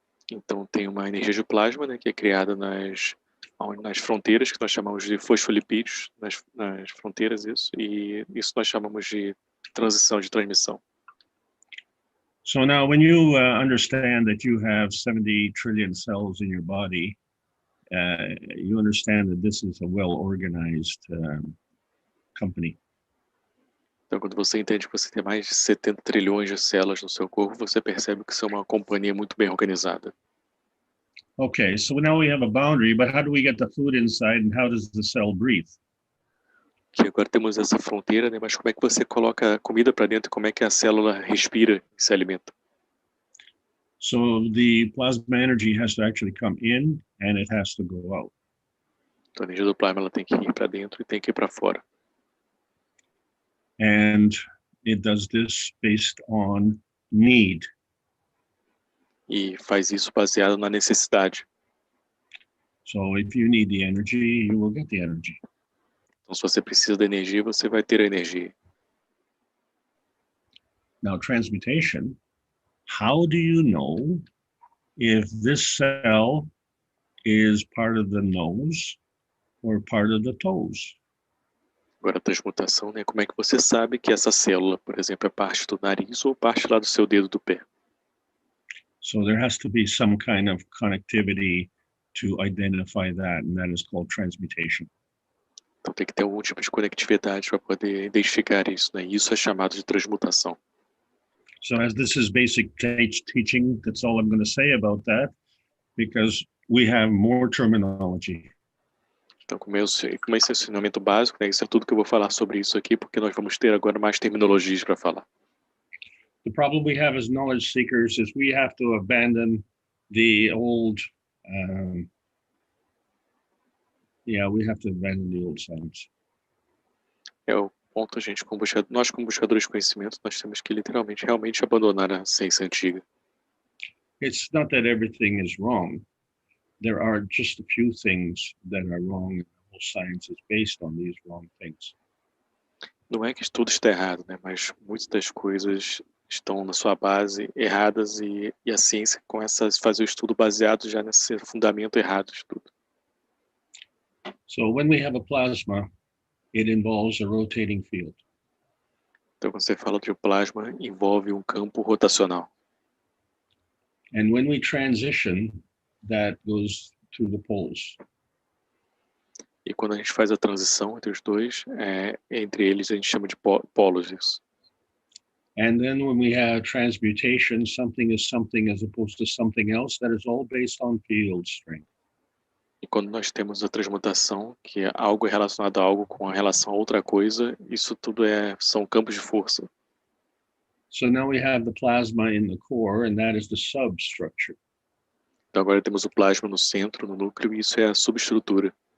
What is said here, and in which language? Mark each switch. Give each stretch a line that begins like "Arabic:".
Portuguese: Então, tem uma energia de plasma, né, que é criada nas fronteiras, que nós chamamos de fosfolipídios, nas fronteiras, e isso nós chamamos de transição, de transmissão.
English: So now when you understand that you have 70 trillion cells in your body, you understand that this is a well-organized company.
Portuguese: Então, quando você entende que você tem mais de 70 trilhões de células no seu corpo, você percebe que isso é uma companhia muito bem organizada.
English: Okay, so now we have a boundary, but how do we get the food inside and how does the cell breathe?
Portuguese: Que agora temos essa fronteira, né? Mas como é que você coloca a comida para dentro e como é que a célula respira e se alimenta?
English: So the plasma energy has to actually come in and it has to go out.
Portuguese: Então, a energia do plasma ela tem que ir para dentro e tem que ir para fora.
English: And it does this based on need.
Portuguese: E faz isso baseado na necessidade.
English: So if you need the energy, you will get the energy.
Portuguese: Então, se você precisa da energia, você vai ter a energia.
English: Now, transmutation, how do you know if this cell is part of the nose or part of the toes?
Portuguese: Agora, a transmutação, né? Como é que você sabe que essa célula, por exemplo, é parte do nariz ou parte lá do seu dedo do pé?
English: So there has to be some kind of connectivity to identify that, and that is called transmutation.
Portuguese: Então tem que ter algum tipo de conectividade para poder identificar isso, né? Isso é chamado de transmutação.
English: So as this is basic teaching, that's all I'm going to say about that, because we have more terminology.
Portuguese: Então, como esse é o ensinamento básico, né? Isso é tudo que eu vou falar sobre isso aqui, porque nós vamos ter agora mais terminologias para falar.
English: The problem we have as knowledge seekers is we have to abandon the old, we have to abandon the old science.
Portuguese: É o ponto, gente, nós como buscadores de conhecimento, nós temos que literalmente, realmente abandonar a ciência antiga.
English: It's not that everything is wrong. There are just a few things that are wrong, and the whole science is based on these wrong things.
Portuguese: Não é que tudo está errado, né? Mas muitas das coisas estão na sua base erradas e a ciência começa a fazer o estudo baseado já nesse fundamento errado de tudo.
English: So when we have a plasma, it involves a rotating field.
Portuguese: Então, quando você fala de plasma, envolve um campo rotacional.
English: And when we transition, that goes through the poles.
Portuguese: E quando a gente faz a transição entre os dois, entre eles a gente chama de polos isso.
English: And then when we have transmutation, something is something as opposed to something else, that is all based on field strength.
Portuguese: E quando nós temos a transmutação, que é algo relacionado a algo com a relação a outra coisa, isso tudo são campos de força.
English: So now we have the plasma in the core, and that is the substructure.
Portuguese: Então agora temos o plasma no centro, no núcleo, e isso é a subestrutura.